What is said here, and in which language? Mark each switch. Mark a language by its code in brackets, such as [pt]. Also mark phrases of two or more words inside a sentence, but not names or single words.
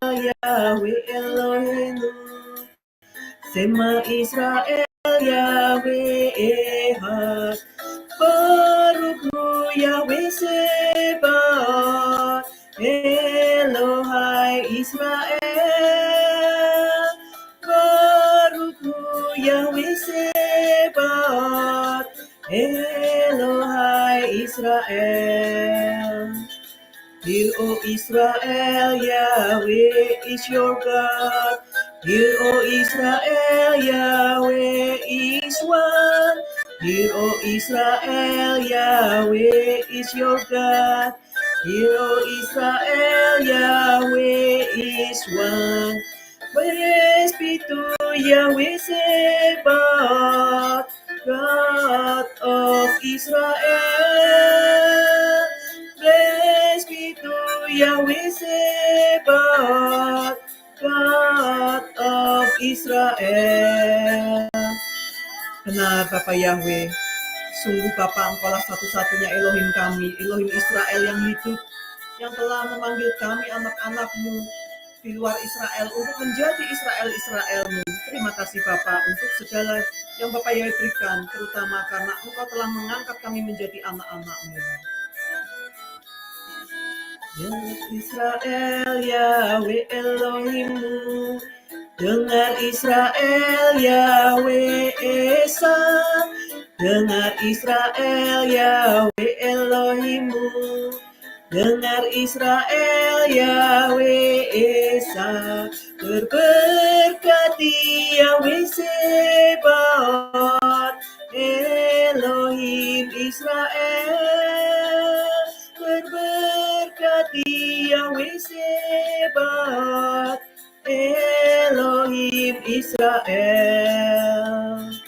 [he] יהוה אלוהינו שמע ישראל יהוה אחד ברוך יהוה צבאות אלוהי ישראל יהוה צבאות אלוהי ישראל. [en] Hear, O Israel, Yahweh is your God. Hear, O Israel, Yahweh is one. Hear, O Israel, Yahweh is your God. Hear, O Israel, Yahweh is one. Praise be to Yahweh Sebaot, God of Israel. Praise be to Yahweh Sebaot, God of Israel. [id] Benar Bapa Yahweh, sungguh Bapa Engkaulah satu-satunya Elohim kami, Elohim Israel yang hidup, yang telah memanggil kami anak-anak-Mu di luar Israel untuk menjadi Israel-Israel-Mu. Terima kasih Bapa untuk segala yang Bapa Yahweh berikan, terutama karena Engkau telah mengangkat kami menjadi anak-anak-Mu. Dengar Israel, Yahweh Elohim-Mu. Dengar Israel, Yahweh Esa. Dengar Israel, Yahweh Elohim-Mu. Dengar Israel, Yahweh Esa, berberkati Yahweh Sebaot, Elohim Israel, berberkati Yahweh Sebaot, Elohim Israel.